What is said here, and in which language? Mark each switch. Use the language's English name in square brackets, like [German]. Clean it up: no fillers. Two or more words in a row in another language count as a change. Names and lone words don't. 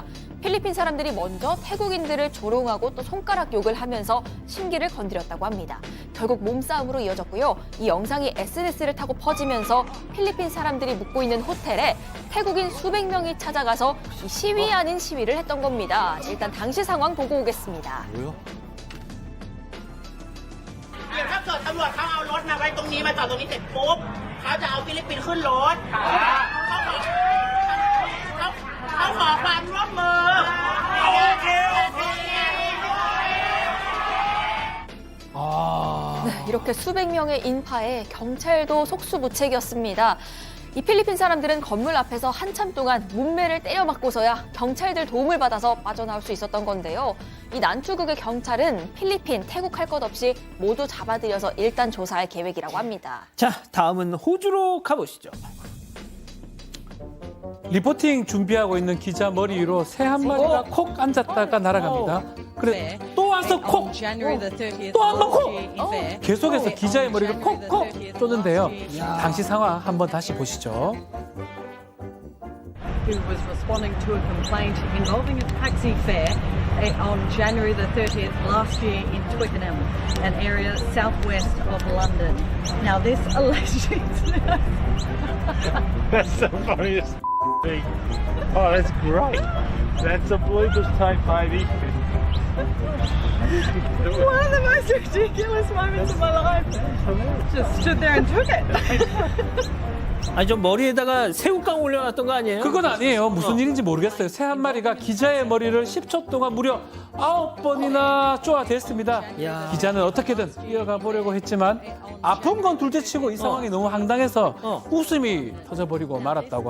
[Korean] 필리핀 사람들이 먼저 태국인들을 조롱하고 또 손가락 욕을 하면서 심기를 건드렸다고 합니다. 결국 몸싸움으로 이어졌고요. 이 영상이 SNS를 타고 퍼지면서 필리핀 사람들이 묵고 있는 호텔에 태국인 수백 명이 찾아가서 이 시위 아닌 시위를 했던 겁니다. 일단 당시 상황 보고 오겠습니다. 뭐요? ถ้าเกิดตำรวจเขาเอารถมาไว้ตรงนี้มาจอดตรงนี้เสร็จปุ๊บเขาจะเอาฟิลิปปินส์ขึ้นรถเขาขอความร่วมมือโอเค 네, 이렇게 수백 명의 인파에 경찰도 속수무책이었습니다. 이 필리핀 사람들은 건물 앞에서 한참 동안 문매를 때려맞고서야 경찰들 도움을 받아서 빠져나올 수 있었던 건데요. 이 난투극의 경찰은 필리핀, 태국 할 것 없이 모두 잡아들여서 일단 조사할 계획이라고 합니다. 자, 다음은 호주로 가보시죠. 리포팅 준비하고 있는 기자 머리 위로 새 한 마리가 콕 앉았다가 날아갑니다. 그래 또 와서 콕! 또 한 번 콕! 계속해서 기자의 머리를 콕콕 쏘는데요. 당시 상황 한번 다시 보시죠. [English] Who was responding to a complaint involving a taxi fare on January the 30th last year in Twickenham, an area southwest of London. Now this alleged incident... That's the funniest thing. Oh, that's great. That's a bloopers tape, baby. One of the most ridiculous moments of my life. Just stood there and took it. [Korean] 저 머리에다가 새우깡 올려놨던 거 아니에요? 그건 아니에요. 무슨 일인지 모르겠어요. 새 한 마리가 기자의 머리를 10초 동안 무려 9번이나 쪼아댔습니다. 야. 기자는 어떻게든 이어가 보려고 했지만 아픈 건 둘째치고 이 상황이 너무 황당해서 웃음이 터져버리고 말았다고